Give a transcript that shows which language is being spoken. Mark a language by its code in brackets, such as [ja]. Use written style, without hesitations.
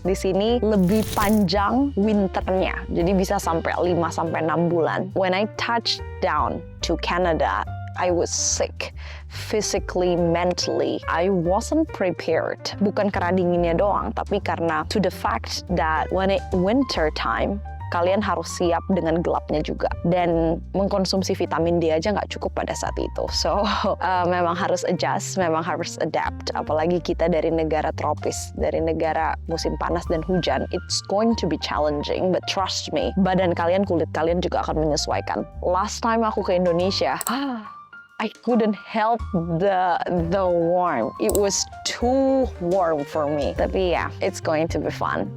[id] Di sini lebih panjang winternya. Jadi bisa sampai 5-6 bulan. [en] When I touched down to Canada, I was sick, physically, mentally. I wasn't prepared. [id] Bukan karena dinginnya doang, tapi karena [en] to the fact that when it winter time, [id] kalian harus siap dengan gelapnya juga. Dan mengkonsumsi vitamin D aja nggak cukup pada saat itu. So, memang harus adjust, memang harus adapt. Apalagi kita dari negara tropis, dari negara musim panas dan hujan. [en] It's going to be challenging, but trust me, [id] badan kalian, kulit kalian juga akan menyesuaikan. [en] Last time [id] aku ke Indonesia, [en] I couldn't help the warm. It was too warm for me. [id] Tapi ya, [en] it's going to be fun.